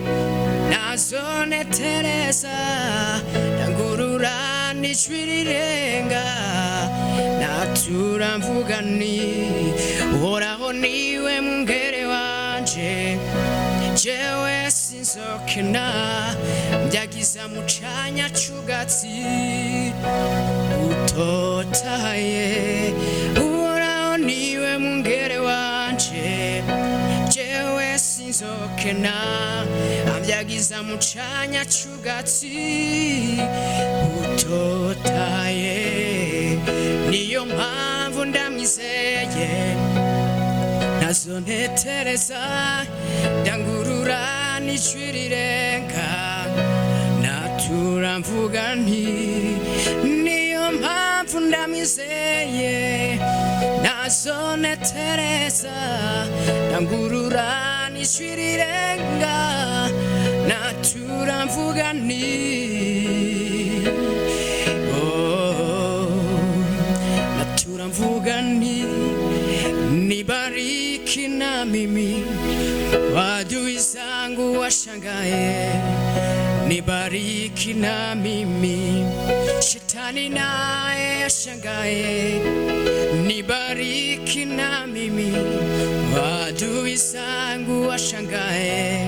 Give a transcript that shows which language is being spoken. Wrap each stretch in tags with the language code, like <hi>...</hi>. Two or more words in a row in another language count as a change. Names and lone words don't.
<rn>ntazonetereza, ndangurura n'ijwi rirenga, natura mvuga nti uhoraho niwe mungere wanje, jewe sinzokena, mbyagiza mu canya c'ubwatsi butotaye. Uhoraho niwe mungere wanje, jewe sinzokena, ambyagiza mu canya c'ubwatsi butotaye. Niyo mpamvu ndamwizeye, ntazontetereza, ndangurura n'ijwi rirenga, natura mvuga nti niyo mpamvu ndamwizeye, ntazontetereza, ndangurura n'ijwi rirenga, natura mvuga nti natura mvuga nti</rn> <sw>nibariki na mimi, adui zangu washangae. Nibariki na mimi, shetani naye ashangae. Nibariki na mimi, adui zangu washangae.</sw>